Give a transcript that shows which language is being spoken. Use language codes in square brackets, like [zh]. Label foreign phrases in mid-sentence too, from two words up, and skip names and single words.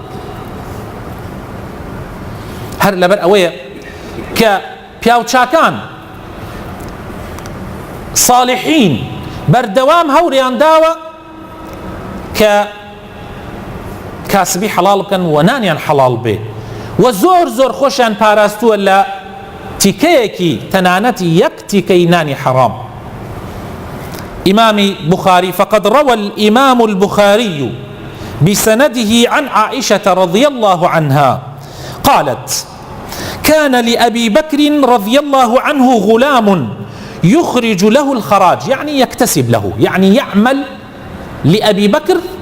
[ckb] هەر لەبەر ئەوەیە کە پیاوچاکان صالحین بەردەوام هەوریان داوە کە کاسبی حەڵاڵ بکەن و نانیان حەڵاڵ بێ و زۆر زۆر خۆشیان پاراستووە لە تیکەیەکی تەنانەتی یەک تیکەی نانی حەرام. [ar] إمام بخاري فقد روى الإمام البخاري بسنده عن عائشة رضي الله عنها قالت كان لأبي بكر رضي الله عنه غلام يخرج له الخراج، يعني يكتسب له، يعني يعمل لأبي بكر،